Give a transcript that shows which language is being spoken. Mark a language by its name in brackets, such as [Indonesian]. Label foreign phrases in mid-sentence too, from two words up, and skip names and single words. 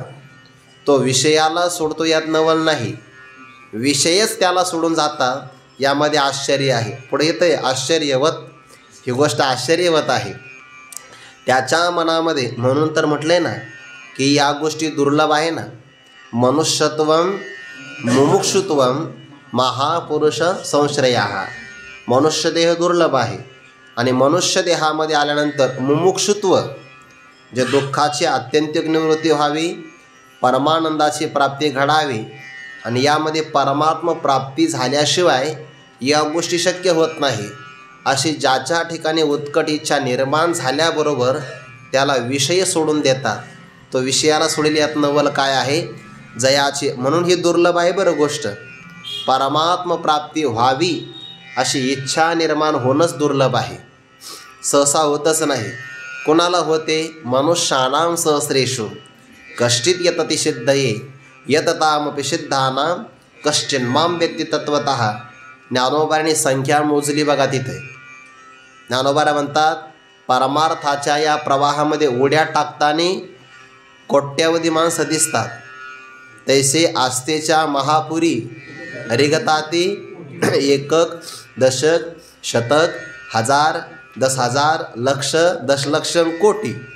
[Marathi] तो विषयाला सोडतो यात नवल नाही, विषयच त्याला सोडून जातात, यामध्ये आश्चर्य आहे. पुढे येतंय आश्चर्यवत, ही गोष्ट आश्चर्यवत आहे त्याच्या मनामध्ये. म्हणून तर म्हटले ना की या गोष्टी दुर्लभ आहे ना. [Sanskrit] मनुष्यत्वम मुमुक्षुत्वम महापुरुष संश्रया. [Marathi] मनुष्यदेह दुर्लभ आहे आणि मनुष्य देहामध्ये आल्यानंतर मुमुक्षुत्व, जे दुःखाची आत्यंतिक निवृत्ती व्हावी, परमानंदाची प्राप्ती घडावी, आणि यामध्ये परमात्म प्राप्ती झाल्याशिवाय या गोष्टी शक्य होत नाही, अशी ज्याच्या ठिकाणी उत्कट इच्छा निर्माण झाल्याबरोबर त्याला विषय सोडून देतात. तो विषयाला सोडेल यात नवल काय आहे, जयाची. म्हणून ही दुर्लभ आहे बरं गोष्ट. परमात्म प्राप्ती व्हावी अशी इच्छा निर्माण होणंच दुर्लभ आहे, सहसा होतच नाही. कोणाला होते, [Sanskrit] मनुष्याणां सहस्रेषु कश्चित यतति सिद्धये यततामपि सिद्धानां कश्चिन्मां वेत्ति तत्वतः. [Marathi] ज्ञानोबाने संख्या मोजली बघा तिथे. ज्ञानोबा म्हणतात, परमार्थाच्या या प्रवाहामध्ये उड्या टाकताना कोट्यावधी माणसं दिसतात, तैसे आस्थेच्या महापुरी रिगताती एकक दशक शतक हजार 10,000 लक्ष दशलक्ष कोटी,